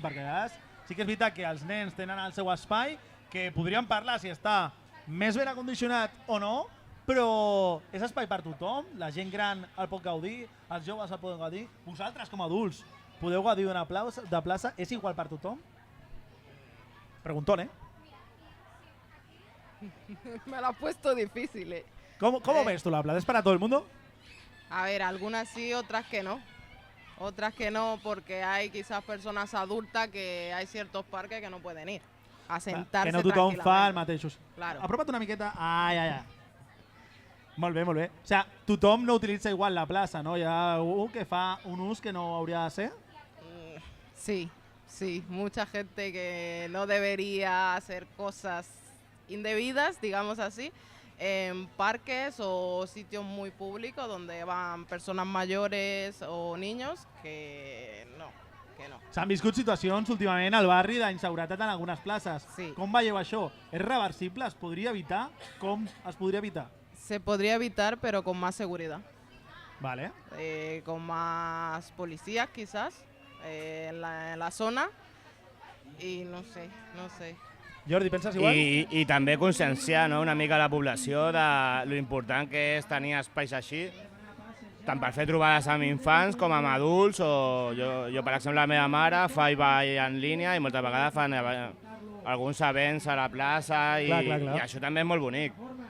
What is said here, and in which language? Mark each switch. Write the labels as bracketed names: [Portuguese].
[Catalan] Perquè a vegades sí que és veritat que els nens tenen el seu espai, que podríem parlar si està més ben acondicionat o no, però és espai per tothom, la gent gran el pot gaudir, els joves el poden gaudir, vosaltres com a adults podeu gaudir d'una plaça, és igual per tothom? [Spanish] Preguntón, ¿eh? Me lo has puesto difícil, ¿eh? ¿Cómo ves tú la plaza? ¿Es para todo el mundo? A ver, algunas sí, otras que no. Otras que no, porque hay quizás personas adultas que hay ciertos parques que no pueden ir a sentarse [Catalan] que no tothom fa el mateix. [Spanish] Claro. [Catalan] Apropa't una miqueta. Ai. Molt bé. [Spanish] O sea, [Catalan] tothom no utilitza igual la plaça, no? Hi ha algú que fa un ús que no hauria de ser? [Spanish] Sí, mucha gente que no debería hacer cosas indebidas, digamos así, en parques o sitios muy públicos donde van personas mayores o niños que no. [Catalan] S'han viscut situacions últimament al barri d'inseguretat en algunes places. Sí. Com veieu això? És reversible? Es podria evitar? Com es podria evitar? [Spanish] Se podría evitar, pero con más seguridad. Vale. Con más policías quizás en la zona y no sé. [Catalan] Jordi, penses igual? I també conscienciar, no?, una mica la població de lo important que és tenir espais així, tant per fer trobades amb infants com amb adults, o jo per exemple, la meva mare fa ball en línia i moltes vegades fan alguns events a la plaça i això també és molt bonic.